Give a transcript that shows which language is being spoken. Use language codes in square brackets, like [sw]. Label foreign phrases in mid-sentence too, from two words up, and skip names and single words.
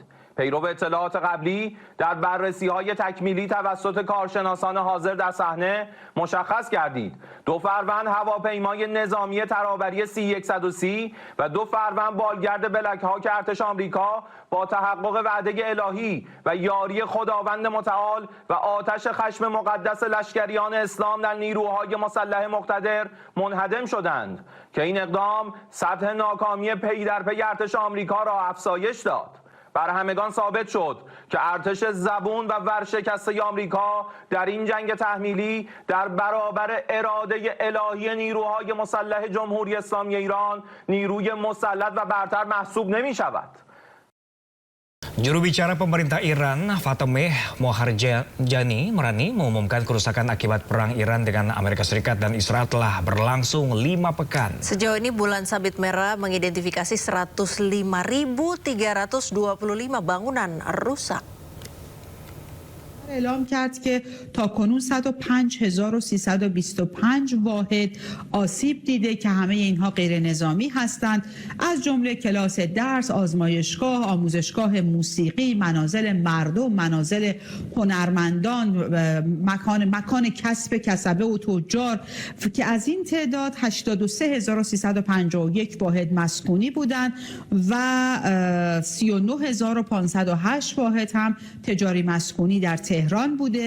[fa] پیرو اطلاعات قبلی در بررسی‌های تکمیلی توسط کارشناسان حاضر در صحنه مشخص گردید 2 فروند هواپیمای نظامی ترابری C-130 و 2 فروند بالگرد بلک هاک ارتش آمریکا با تحقق وعده الهی و یاری خداوند متعال و آتش خشم مقدس لشکریان اسلام در نیروهای مسلح مقتدر منهدم شدند که این اقدام سطح ناکامی پی در پی ارتش آمریکا را افزایش داد. بر همگان ثابت شد که ارتش زبون و ورشکسته آمریکا در این جنگ تحمیلی در برابر اراده الهی نیروهای مسلح جمهوری اسلامی ایران نیروی مسلط و برتر محسوب نمی شود. [id] Juru bicara pemerintah Iran, Fatemeh Moharjani Morani, mengumumkan kerusakan akibat perang Iran dengan Amerika Serikat dan Israel telah berlangsung 5 pekan. Sejauh ini Bulan Sabit Merah mengidentifikasi 105.325 bangunan rusak. [fa] اعلام کرد که تاکنون 105,325 واحد آسیب دیده که همه اینها غیر نظامی هستند، از جمله کلاس درس، آزمایشگاه، آموزشگاه موسیقی، منازل مردم، منازل هنرمندان، مکان کسب کسبه و تجار که از این تعداد 83,351 واحد مسکونی بودند و 39,508 واحد هم تجاری مسکونی در تهران بوده.